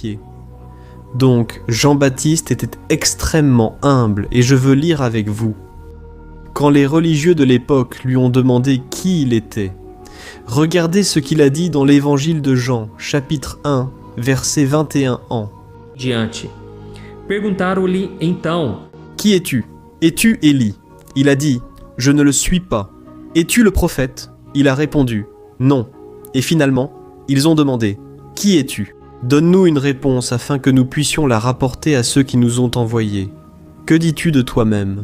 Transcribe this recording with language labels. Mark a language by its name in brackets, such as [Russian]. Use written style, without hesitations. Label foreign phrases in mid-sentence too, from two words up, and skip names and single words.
[French] » Donc, Jean-Baptiste était extrêmement humble, et je veux lire avec vous. Quand les religieux de l'époque lui ont demandé qui il était, regardez ce qu'il a dit dans l'évangile de Jean, chapitre 1, verset 21 en. [Portuguese] Diante. Perguntaram-lhe então: [French] Qui es-tu? Es-tu Élie? Il a dit, je ne le suis pas. Es-tu le prophète? Il a répondu, non. Et finalement, ils ont demandé, qui es-tu? Donne-nous une réponse afin que nous puissions la rapporter à ceux qui nous ont envoyés. Que dis-tu de toi-même?